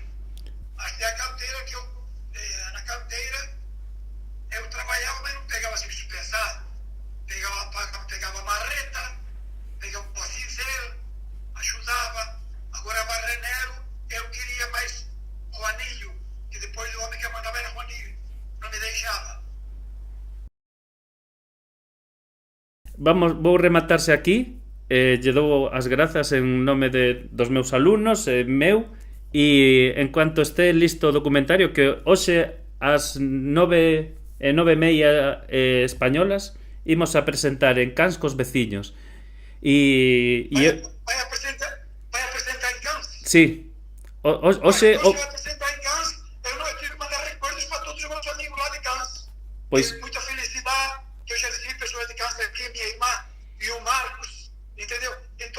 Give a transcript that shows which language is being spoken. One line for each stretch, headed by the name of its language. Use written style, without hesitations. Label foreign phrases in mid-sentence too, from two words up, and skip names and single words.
Portuguese: Até a canteira, na canteira, eu trabalhava, mas não pegava serviço pesado. Pegava marreta, pegava o cincel, ajudava. Agora, barreneiro, eu queria mais Juanillo, que depois o homem que mandava era Juanillo,
Galician: non me deixaba. Vou rematarse aquí, lle dou as grazas en nome dos meus alumnos, meu, e en cuanto este listo o documentario, que hoxe ás 9:30 españolas imos a presentar en Cans cos veciños. Vai a presentar en Cans? Sí. Hoxe... vai presentar en Cans, eu non tive que mandar recuerdos para todos os meus amigos lá de Cans. Pois...
Portuguese: Muita felicidade, que eu já recebi pessoas de Cans aqui, minha irmã e o Marcos, entendeu?